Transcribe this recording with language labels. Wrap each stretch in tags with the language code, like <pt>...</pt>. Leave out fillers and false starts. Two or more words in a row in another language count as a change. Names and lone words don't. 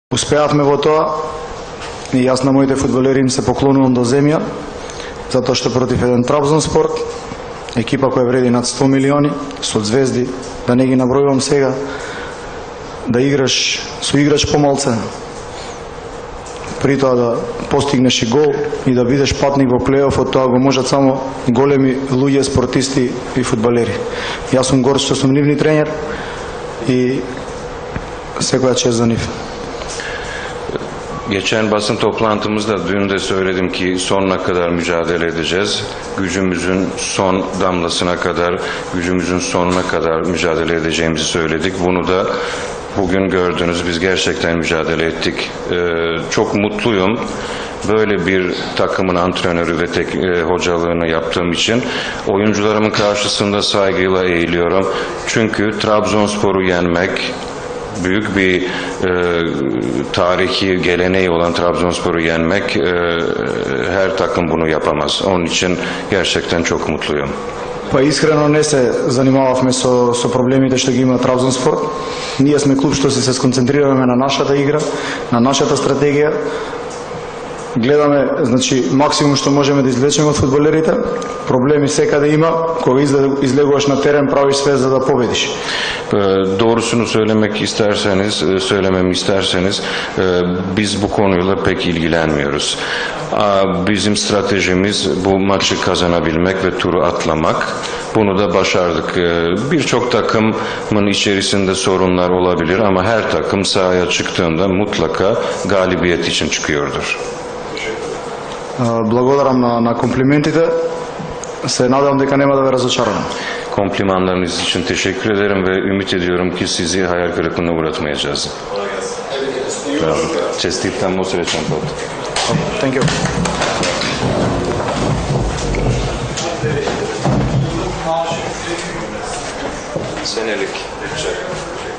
<mk>Успеавме во тоа и јас на моите фудбалери им се поклонувам до земја, затоа што против еден Трабзонспор, екипа која вреди над 100 милиони, со звезди, да не ги набројувам сега, да играш со играч помалце, при тоа да постигнеш и гол и да бидеш патник во плейофот, тоа го можат само големи луѓе, спортисти и фудбалери. Јас сум горд што сум нивни тренер и секоја чест за нив.</mk> <tr>Geçen basın toplantımızda dün de söyledim ki sonuna kadar mücadele edeceğiz. Gücümüzün son damlasına kadar, gücümüzün sonuna kadar mücadele edeceğimizi söyledik. Bunu da bugün gördünüz. Biz gerçekten mücadele ettik. Çok mutluyum. Böyle bir takımın antrenörü ve hocalığını yaptığım için oyuncularımın karşısında saygıyla eğiliyorum. Çünkü Trabzonspor'u yenmek, büyük bir tarihi geleneği olan Trabzonspor'u yenmek, her takım bunu yapamaz. Onun için gerçekten çok mutluyum.</tr> <mk>Па искрено не се занимававме со проблемите што ги има Трабзонспор. Ние сме клуб што се сконцентрираме на нашата игра, на нашата стратегија. Гледаме, значи, максимум што можеме да извлечеме од фудбалерите. Проблеми секаде има, кога излегуваш на терен, правиш све за да победиш.</mk> <tr>Doğrusunu söylememi isterseniz biz bu konuyla pek ilgilenmiyoruz. Bizim stratejimiz bu maçı kazanabilmek ve turu atlamak. Bunu da başardık. Birçok takımın içerisinde sorunlar olabilir ama her takım sahaya çıktığında mutlaka galibiyet için çıkıyordur.</tr> <mk>Благодарам на комплиментите. Се надевам дека нема да ве разочарам.</mk> <tr>Komplimanlarınız için teşekkür ederim ve ümit ediyorum ki sizi hayal kırıklığına uğratmayacağız.</tr> <sr>Čestitam mu srećan put.</sr> <en>Thank you. Senelik.</en>